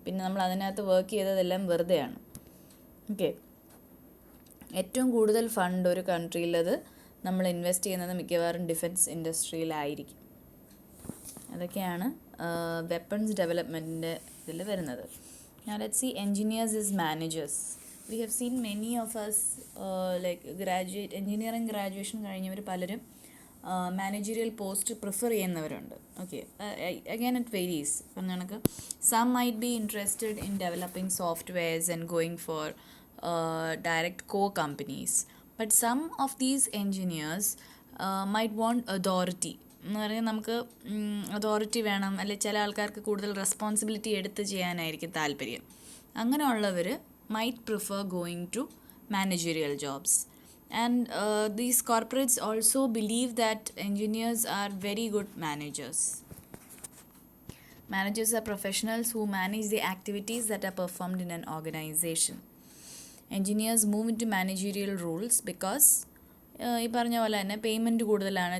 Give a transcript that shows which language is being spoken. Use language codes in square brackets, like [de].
[ml] പിന്നെ നമ്മൾ അതിനകത്ത് വർക്ക് ചെയ്തതെല്ലാം വെറുതെയാണ്. ഓക്കെ, ഏറ്റവും കൂടുതൽ ഫണ്ട് ഒരു കൺട്രിയിലത് നമ്മൾ ഇൻവെസ്റ്റ് ചെയ്യുന്നത് മിക്കവാറും ഡിഫെൻസ് ഇൻഡസ്ട്രിയിലായിരിക്കും. അതൊക്കെയാണ് വെപ്പൺസ് ഡെവലപ്മെൻറ്റിൻ്റെ ഇതിൽ വരുന്നത്. [en] Now let's see engineers as managers. We have seen many of us like engineering graduation [ml] കഴിഞ്ഞവർ പലരും മാനേജറിയൽ പോസ്റ്റ് പ്രിഫർ ചെയ്യുന്നവരുണ്ട്. [en] Okay, again it varies. [ml] പറഞ്ഞ കണക്ക് [en] Some might be interested in developing softwares and going for direct core companies, but some of these engineers might want authority. [ml] എന്ന് പറഞ്ഞാൽ നമുക്ക് authority വേണം, അല്ലെങ്കിൽ ചില ആൾക്കാർക്ക് കൂടുതൽ റെസ്പോൺസിബിലിറ്റി എടുത്ത് ചെയ്യാനായിരിക്കും താല്പര്യം. [en] അങ്ങനെയുള്ളവർ might prefer going to managerial jobs. And these corporates also believe that engineers are very good managers. Managers are professionals who manage the activities that are performed in an organization. Engineers move into managerial roles because [ml] ഈ പറഞ്ഞ പോലെ തന്നെ payment കൂടുതലാണ്.